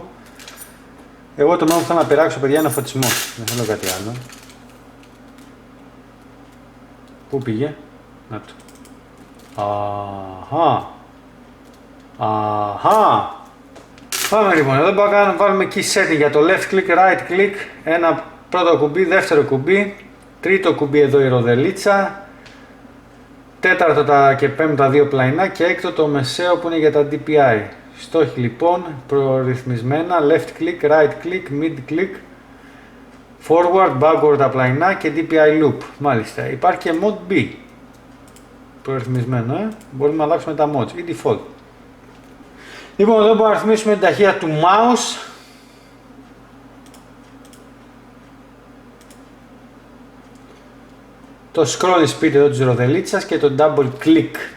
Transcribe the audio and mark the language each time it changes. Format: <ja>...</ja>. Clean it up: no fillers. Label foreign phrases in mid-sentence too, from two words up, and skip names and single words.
<el>Εγώ το μόνο που θέλω να πειράξω, παιδιά, είναι ο φωτισμός. Δεν θέλω κάτι άλλο. Πού πήγε? Να το. Αχα. Πάμε λοιπόν, εδώ μπορούμε να βάλουμε</el> <en>key setting</en> <el>για το</el> <en>left click, right click.</en> <el>Ένα πρώτο κουμπί, δεύτερο κουμπί. Τρίτο κουμπί εδώ η ροδελίτσα. Τέταρτο και πέμπτο τα δύο πλαϊνά και έκτο το μεσαίο που είναι για τα DPI. Στόχοι λοιπόν προρυθμισμένα,</el> <en>left click, right click, mid click, forward, backward</en> <el>τα πλαϊνά και</el> <en>DPI loop.</en> <el>Μάλιστα, υπάρχει και mode B προρυθμισμένο, μπορούμε να αλλάξουμε τα modes ή default. Λοιπόν, εδώ μπορούμε να ρυθμίσουμε την ταχύτητα του mouse. Το</el> <en>scroll speed</en> <el>εδώ της ροδελίτσας και το</el> <en>double click.</en>